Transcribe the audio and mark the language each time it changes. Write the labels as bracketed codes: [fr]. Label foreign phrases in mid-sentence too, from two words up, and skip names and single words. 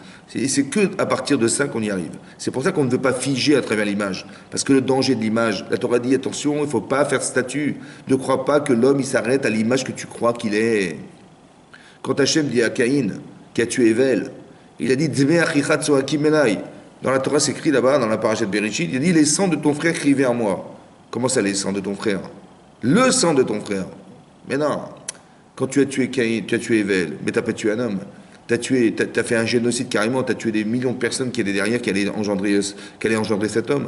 [fr] Et c'est que à partir de ça qu'on y arrive. C'est pour ça qu'on ne veut pas figer à travers l'image. Parce que le danger de l'image, la Torah dit, attention, il ne faut pas faire statut. Ne crois pas que l'homme, il s'arrête à l'image que tu crois qu'il est. Quand Hachem dit à Caïn, qui a tué Evel, il a dit, [he] דמי אחיך צעקים אלי. [fr] Dans la Torah, c'est écrit là-bas, dans la parasha de Bereshit, il dit, les sangs de ton frère crient vers moi. Comment ça, les sangs de ton frère? Le sang de ton frère. Mais non. Quand tu as tué Caïn, tu as tué Evel, mais tu n'as pas tué un homme. Tu as fait un génocide carrément, tu as tué des millions de personnes qui étaient derrière, qui allaient engendrer cet homme.